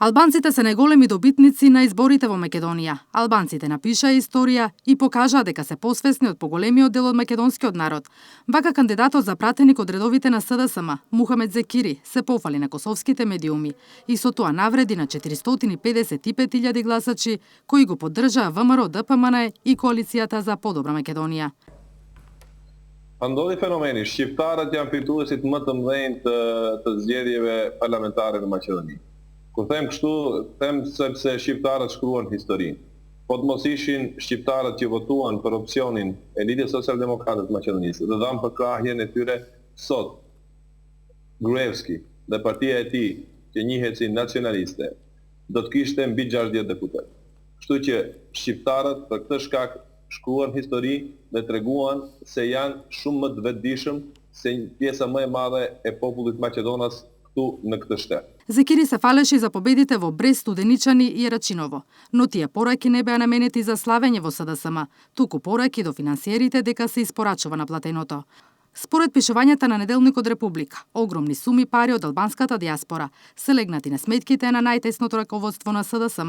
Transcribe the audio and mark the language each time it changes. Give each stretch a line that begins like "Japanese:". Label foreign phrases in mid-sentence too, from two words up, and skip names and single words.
Macedonian: Албанците се најголеми добитници на изборите во Македонија. Албанците напишаа историја и покажаа дека се посвесни од поголемиот дел од македонскиот народ. Вака кандидатот за пратеник од редовите на СДСМ, Мухамед Зекири, се пофали на косовските медиуми и со тоа навреди на 455.000 гласачи кои го поддржаа ВМРО, ДПМН и коалицијата за подобра Македонија.
Albanian: Ndodhi fenomeni, shqiptarët janë fituesit më të mëdhenj të zgjedhjeve parlamentare në Maqedoni. Kur them kështu, them sepse shqiptarët shkruan historinë. Po të mos ishin shqiptarët që votuan për opsionin e Lidhjes Social-Demokrate të Maqedonisë dhe dhanë për krahjen e tyre sot, Gruevski dhe partia e tij, që njihet si nacionaliste, do të kishte mbi 60 deputet. Kështu që shqiptarët për këtë shkak shkruan histori dhe treguan se janë shumë më të vetëdijshëm se pjesa më e madhe e popullit maqedonas këtu në këtë shtet.
Macedonian: Зекири се фалеше за победите во Брест, Студеничани и Рачиново, но тие пораки не беа наменети за славење во СДСМ, туку пораки до финансиерите дека се испорачува на платеното. Според пишувањата на неделникот Република, огромни суми пари од албанската диаспора се легнати на сметките на најтесното раководство на СДСМ.